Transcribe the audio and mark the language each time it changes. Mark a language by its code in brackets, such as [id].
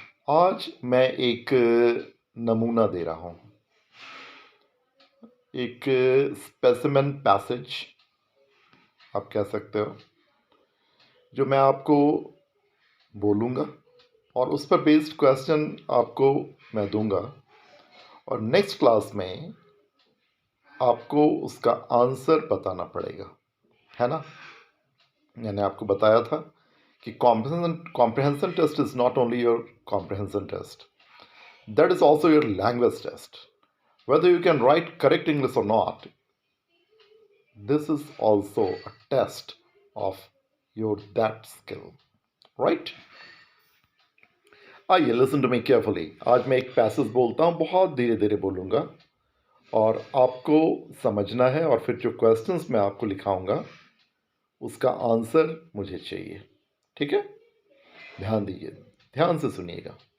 [hi] आज मैं एक नमूना दे रहा हूँ, एक स्पेसिमेन पैसेज आप कह सकते हो, जो मैं आपको बोलूँगा और उस पर बेस्ड क्वेश्चन आपको मैं दूंगा। और नेक्स्ट क्लास में आपको उसका आंसर बताना पड़ेगा, है ना। मैंने आपको बताया था कि [en] comprehension test is not only your comprehension test, that is also your language test. Whether you can write correct English or not, this is also a test of your that skill, right? आइए, listen to me carefully. [hi] आज मैं एक passage बोलता हूँ, बहुत धीरे धीरे बोलूँगा और आपको समझना है, और फिर जो क्वेश्चंस मैं आपको लिखाऊंगा उसका आंसर मुझे चाहिए, ठीक है। ध्यान दीजिए, ध्यान से सुनिएगा।